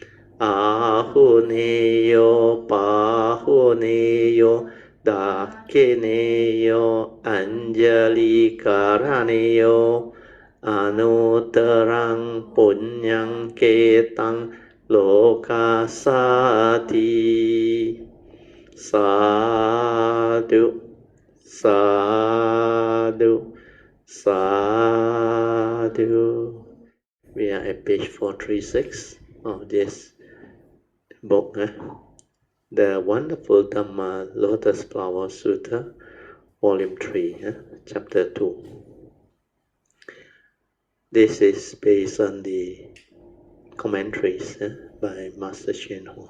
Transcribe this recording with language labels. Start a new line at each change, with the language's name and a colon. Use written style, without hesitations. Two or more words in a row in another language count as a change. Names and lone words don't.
Pali: Ahuneyo Pahuneyo Dakineyo Anjali Karaneyo Anutarang Punyang Ketang Lokasati Sadhu Sadhu Sadhu.
English: We are at page 436 of this book, the wonderful Dhamma Lotus Flower Sutra, volume 3, chapter 2. This is based on the commentaries by Master Hsuan.